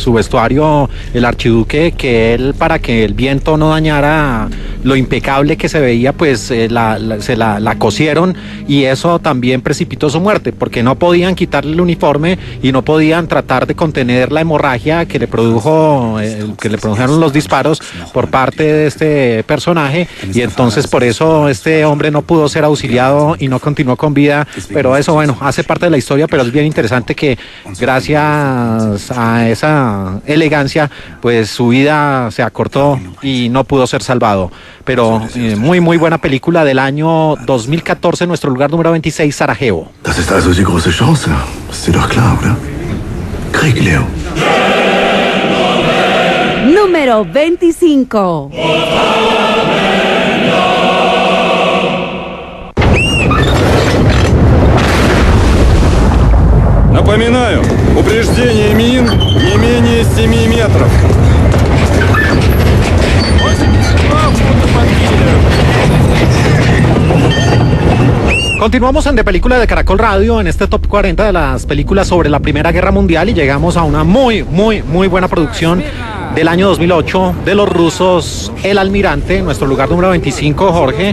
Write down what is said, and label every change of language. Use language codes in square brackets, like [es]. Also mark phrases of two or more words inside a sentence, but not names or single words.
[es] su vestuario el archiduque, que él, para que el viento no dañara lo impecable que se veía, pues se la cosieron, y eso también precipitó su muerte, porque no podían quitarle el uniforme y no podían tratar de contener la hemorragia que le produjeron los disparos por parte de este personaje, y entonces por eso este hombre no pudo ser auxiliado y no continuó con vida. Pero eso, bueno, hace parte de la historia, pero es bien interesante que gracias a esa elegancia pues su vida se acortó y no pudo ser salvado. Pero muy buena película del año 2014, nuestro lugar número 26, Sarajevo. [de] Das ist also die große Chance. Ist dir doch klar, oder? Krieg, Leo. [es] Número 25. [ru] Напоминаю, упреждение мин не менее 7 метров. [es] Continuamos en De Película de Caracol Radio, en este Top 40 de las películas sobre la Primera Guerra Mundial, y llegamos a una muy buena producción del año 2008 de los rusos, El Almirante, nuestro lugar número 25, Jorge.